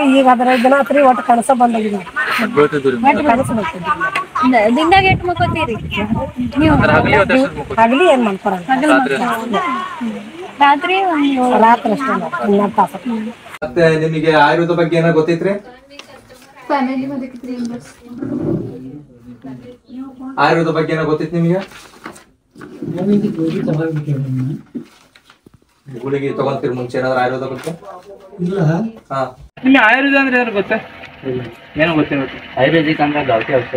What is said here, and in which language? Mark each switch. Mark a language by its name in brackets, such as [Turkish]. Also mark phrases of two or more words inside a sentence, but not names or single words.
[Kannada] ಈಗ ಅದರ ದಿನ ಆತ್ರಿ ಒಟ್ಟು ಕನಸ ಬಂದಾಗಿದೆ. ದಿನದಾಗ ಎಟ್ ಮಕ್ಕೋತೀರಿ ನೀವು? ಹಗಲಿ ಏನ್ ಮಾಡ್ತಾರ, ರಾತ್ರಿ ರಾತ್ರಿ ಅಷ್ಟೇ 12 ತಾಸು. ಮತ್ತೆ ನಿಮಗೆ ಆಯುರ್ವೇದ ಬಗ್ಗೆ ಏನೋ ಗೊತ್ತೈತ್ರಿ? [Marathi] फॅमिलीमध्ये किती मेंबर्स? [Kannada] ಆಯುರ್ವೇದ ಬಗ್ಗೆ ಏನೋ ಗೊತ್ತಿತ್ತು ನಿಮಗೆ? ಗುಳಿಗೆ ತಗೊಂತೀರಿ ಮುಂಚೆ ಏನಾದ್ರು ಆಯುರ್ವೇದ ಗೊತ್ತಾ? ಇಲ್ಲ. ಹಾ, ನಿಮಗೆ ಆಯುರ್ವೇದ ಅಂದ್ರೆ ಏನಾದ್ರು ಗೊತ್ತಾ? ಏನೋ ಗೊತ್ತಿಲ್ಲ. ಆಯುರ್ವೇದಿಕ್ ಅಂದ್ರೆ ಗೌಟಿ ಔಷಧ.